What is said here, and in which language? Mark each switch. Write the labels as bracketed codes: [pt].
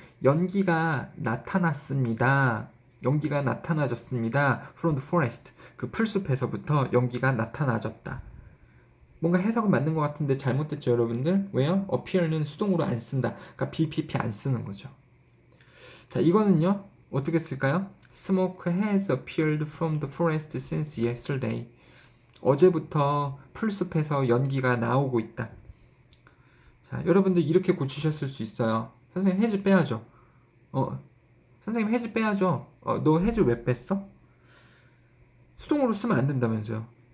[ko] 연기가 나타났습니다. 연기가 나타나졌습니다. [en] From the forest. [ko] 그 풀숲에서부터 연기가 나타나졌다. 뭔가 해석은 맞는 것 같은데 잘못됐죠, 여러분들? 왜요? appear는 수동으로 안 쓴다. 그러니까 BPP 안 쓰는 거죠. 자, 이거는요. 어떻게 쓸까요? [en] Smoke has appeared from the forest since yesterday. [ko] 어제부터 풀숲에서 연기가 나오고 있다. 자, 여러분들 이렇게 고치셨을 수 있어요. 선생님 해즈 빼야죠. 선생님 해즈 빼야죠. 너 해즈 왜 뺐어? 수동으로 쓰면 안 된다면서요.